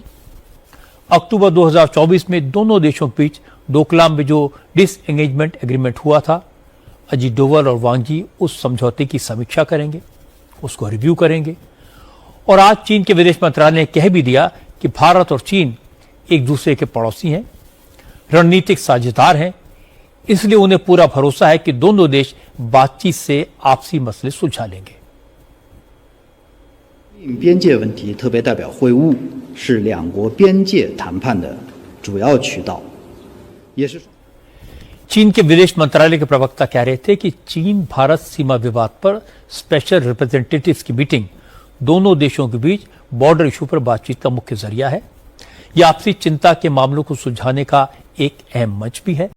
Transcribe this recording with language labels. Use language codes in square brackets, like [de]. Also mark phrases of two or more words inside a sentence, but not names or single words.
[hi] अक्टूबर 2024 में दोनों देशों के बीच डोकलाम में जो [en] disengagement agreement [hi] हुआ था, अजीत डोभाल और वांग यी उस समझौते की समीक्षा करेंगे, उसको रिव्यू करेंगे। और आज चीन के विदेश मंत्रालय ने कह भी दिया कि भारत और चीन एक दूसरे के पड़ोसी हैं, रणनीतिक साझेदार हैं, इसलिए उन्हें पूरा भरोसा है कि दोनों देश बातचीत से आपसी मसले सुलझा लेंगे। [zh] 边界问题特别代表会晤是两国边界谈判的主要渠道，也是 [hi] चीन के विदेश मंत्रालय के प्रवक्ता कह रहे थे कि चीन भारत सीमा विवाद पर [en] special representatives [hi] की मीटिंग दोनों देशों के बीच [en] border issue [hi] पर बातचीत का मुख्य जरिया है। यह आपसी चिंता के मामलों को सुलझाने का एक अहम मंच भी है।